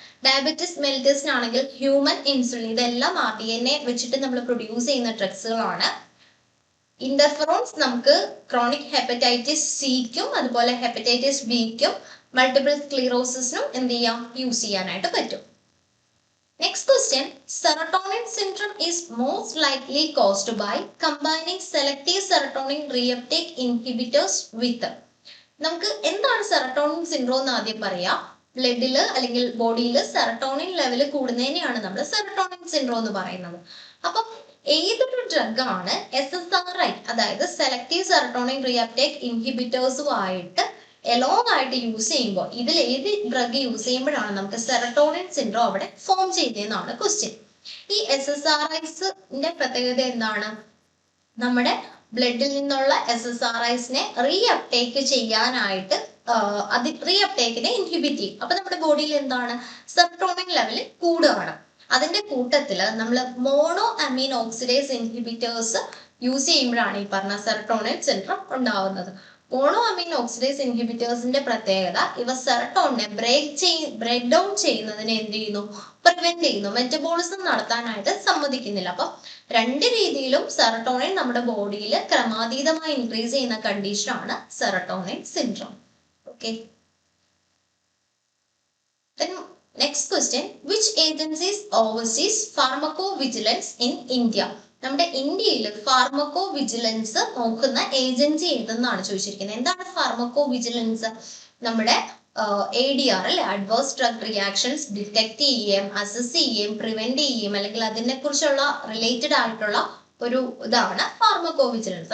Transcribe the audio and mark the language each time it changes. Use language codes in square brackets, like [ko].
[ml] Diabetes മെലിറ്റസിനാണെങ്കിൽ human insulin. ഇതെല്ലാം rDNA വെച്ചിട്ട് നമ്മൾ പ്രൊഡ്യൂസ് ചെയ്യുന്ന ഡ്രഗ്സുകളാണ്. ഇന്റർഫെറോൺസ് നമുക്ക് ക്രോണിക് ഹെപ്പറ്റൈറ്റിസ് സിക്കും അതുപോലെ ഹെപ്പറ്റൈറ്റിസ് ബിക്കും മൾട്ടിപ്പിൾ സ്ക്ലീറോസിസിനും എന്ത് ചെയ്യാം? യൂസ് ചെയ്യാനായിട്ട് പറ്റും. [en] Next question. Serotonin syndrome is most likely caused by combining selective serotonin reuptake inhibitors with. [ml] നമുക്ക് എന്താണ് സെറട്ടോണിൻ സിൻഡ്രോം എന്ന് ആദ്യം പറയാം. ബ്ലഡിൽ അല്ലെങ്കിൽ ബോഡിയിൽ സെറട്ടോണിൻ ലെവൽ കൂടുന്നതിനെയാണ് നമ്മൾ സെറട്ടോണിൻ സിൻഡ്രോം എന്ന് പറയുന്നത്. അപ്പം ഏതൊരു ഡ്രഗാണ് SSRI അതായത് സെലക്റ്റീവ് സെറട്ടോണിൻ റീഅപ്ടേക്ക് ഇൻഹിബിറ്റേഴ്സുമായിട്ട് എലോങ് ആയിട്ട് യൂസ് ചെയ്യുമ്പോൾ ഇതിൽ ഏത് ഡ്രഗ് യൂസ് ചെയ്യുമ്പോഴാണ് നമുക്ക് സെറട്ടോണിൻ സിൻഡ്രോം അവിടെ ഫോം ചെയ്യുന്നതെന്നാണ് ക്വസ്റ്റ്യൻ. ഈ SSRIസിന്റെ പ്രത്യേകത എന്താണ്? നമ്മുടെ ബ്ലഡിൽ നിന്നുള്ള SSRIസിനെ റീഅപ്ടേക്ക് ചെയ്യാനായിട്ട് റീഅപ്ടേക്കിനെ ഇൻഹിബിറ്റ് ചെയ്യും. അപ്പൊ നമ്മുടെ ബോഡിയിൽ എന്താണ്? സെറട്ടോണിൻ ലെവൽ കൂടുകയാണ്. അതിന്റെ കൂട്ടത്തിൽ നമ്മൾ മോണോ അമീൻ ഓക്സിഡേസ് ഇൻഹിബിറ്റേഴ്സ് യൂസ് ചെയ്യുമ്പോഴാണ് ഈ പറഞ്ഞ സെറട്ടോണിൻ സിൻഡ്രോം ഉണ്ടാവുന്നത്. മോണോ അമീൻ ഓക്സിഡേസ് ഇൻഹിബിറ്റേഴ്സിന്റെ പ്രത്യേകത ഇവ സെറട്ടോണിനെ ബ്രേക്ക് ഡൗൺ ചെയ്യുന്നതിനെ എന്ത് ചെയ്യുന്നു? പ്രിവെന്റ് ചെയ്യുന്നു. മെറ്റബോളിസം നടത്താനായിട്ട് സമ്മതിക്കുന്നില്ല. അപ്പൊ രണ്ട് രീതിയിലും സെറട്ടോണിൻ നമ്മുടെ ബോഡിയിൽ ക്രമാതീതമായി ഇൻക്രീസ് ചെയ്യുന്ന കണ്ടീഷനാണ് serotonin syndrome. Okay. [en] Then next question, which agencies oversees pharmacovigilance in India? [ml] നമ്മുടെ ഇന്ത്യയിൽ ഫാർമക്കോ വിജിലൻസ് നോക്കുന്ന ഏജൻസി ഏതെന്നാണ് ചോദിച്ചിരിക്കുന്നത്. എന്താണ് ഫാർമക്കോ വിജിലൻസ്? നമ്മുടെ ADR അല്ലെ, അഡ്വേഴ്സ് ഡ്രഗ് റിയാക്ഷൻസ് ഡിറ്റക്ട് ചെയ്യുകയും അസസ് ചെയ്യുകയും പ്രിവെന്റ് ചെയ്യുകയും അല്ലെങ്കിൽ അതിനെ കുറിച്ചുള്ള റിലേറ്റഡ് ആയിട്ടുള്ള ഒരു ഇതാണ് ഫാർമക്കോ വിജിലൻസ്.